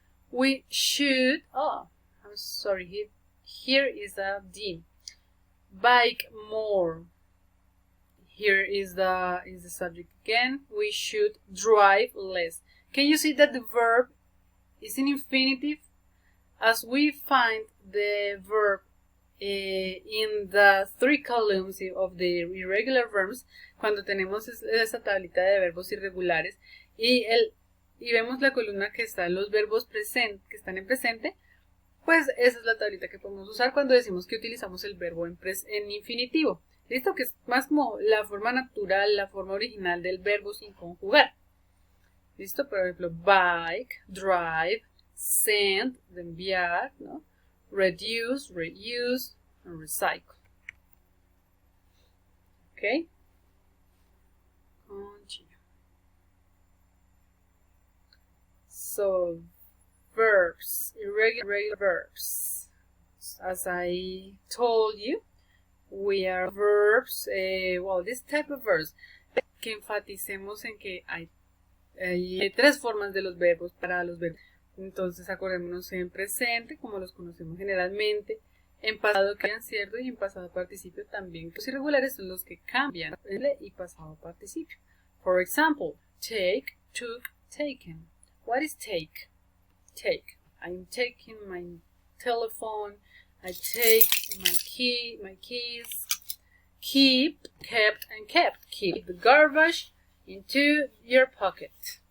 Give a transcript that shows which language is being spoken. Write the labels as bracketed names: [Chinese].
[English] We should, I'm sorry, here is a D. Bike more. Here is the subject again. We should drive less. Can you see that the verb is in infinitive? As we find the verb in the 3 columns of the irregular verbs, [Spanish] cuando tenemos esa tablita de verbos irregulares y vemos la columna que están los verbos que están en presente, pues esa es la tablita que podemos usar cuando decimos que utilizamos el verbo en infinitivo. ¿Listo? Que es más como la forma natural, la forma original del verbo sin conjugar. ¿Listo? Por ejemplo, bike, drive, send, de enviar, ¿no? [English] Reduce, reuse, and recycle. Okay? Continue. So, verbs, irregular verbs. As I told you, we are verbs, this type of verbs, [Spanish] que enfaticemos en que hay 3 formas de los verbos para los verbos. Entonces acordémonos en presente, como los conocemos generalmente, en pasado que cambian, ¿cierto? Y en pasado participio también. Los irregulares son los que cambian y pasado participio. [English] For example, take, took, taken. What is take? Take. I'm taking my telephone. I take my keys. Keep, kept, and kept. Keep the garbage into your pocket.